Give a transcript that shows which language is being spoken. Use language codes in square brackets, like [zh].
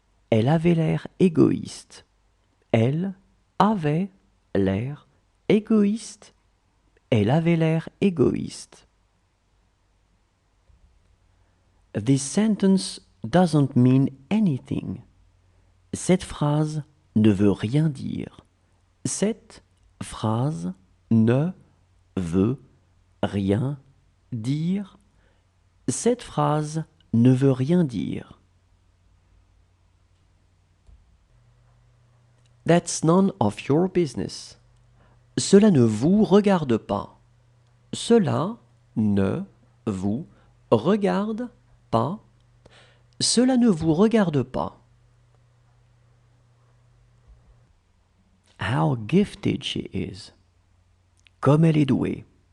[fr] Elle avait l'air égoïste. Elle avait l'air égoïste. Elle avait l'air égoïste. [en] This sentence doesn't mean anything. [fr] Cette phrase ne veut rien dire. Cette phrase ne veut rien dire. Cette phrase ne veut rien dire. [en] That's none of your business. [fr] Cela ne vous regarde pas. Cela ne vous regarde pas. Cela ne vous regarde pas. [en] how gifted she is. [fr] Comme elle est douée.